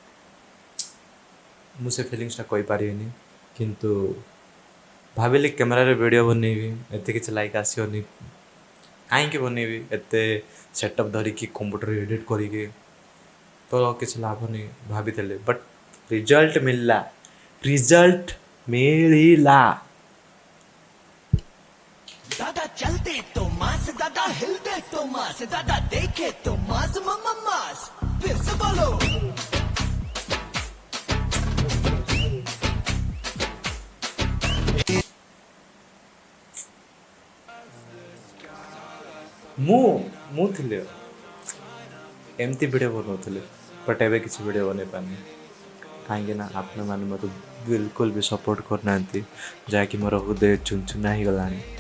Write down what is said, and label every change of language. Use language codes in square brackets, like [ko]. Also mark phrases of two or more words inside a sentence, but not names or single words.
[or] ମୁଁ ସେ ଫିଲିଙ୍ଗସଟା କହିପାରିବିନି କିନ୍ତୁ ଭାବିଲି କ୍ୟାମେରାରେ ଭିଡ଼ିଓ ବନେଇବି ଏତେ କିଛି ଲାଇକ୍ ଆସିବନି କାହିଁକି ବନେଇବି ଏତେ ସେଟଅପ୍ ଧରିକି [en] computer edit [or] କରିକି ତ କିଛି ଲାଭ ନାହିଁ ଭାବିଥିଲି [en] but result [or] ମିଳିଲା [hi] दादा चलते तो मास दादा हिलते तो मास दादा देखे तो मास मम्मा मास फिर से बोलो [or] ମୁଁ ଥିଲି ଏମିତି ଭିଡ଼ିଓ ବନାଉଥିଲି ବଟ୍ ଏବେ କିଛି ଭିଡ଼ିଓ ବନେଇ ପାରୁନି କାହିଁକି ନା ଆପଣମାନେ ମୋତେ [hi] बिलकुल भी [or] ସପୋର୍ଟ କରୁନାହାନ୍ତି ଯାହାକି ମୋର ହୃଦୟ ଚୁନଚୁନା ହେଇଗଲାଣି।